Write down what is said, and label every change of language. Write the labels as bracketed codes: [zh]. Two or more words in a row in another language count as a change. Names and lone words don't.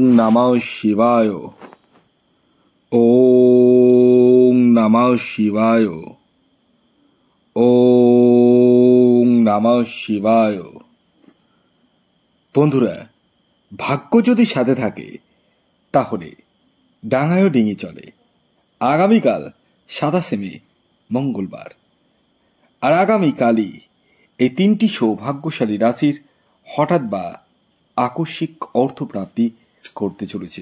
[sa] নমঃ শিবায়। ওম নমঃ শিবায়। ওম নমঃ শিবায়। [bn] বন্ধুরা, ভাগ্য যদি সাথে থাকে তাহলে ডাঙায়ও ডিঙি চলে। আগামীকাল 27 মে মঙ্গলবার, আর আগামীকালই এই তিনটি সৌভাগ্যশালী রাশির হঠাৎ বা আকস্মিক অর্থপ্রাপ্তি করতে চলেছে।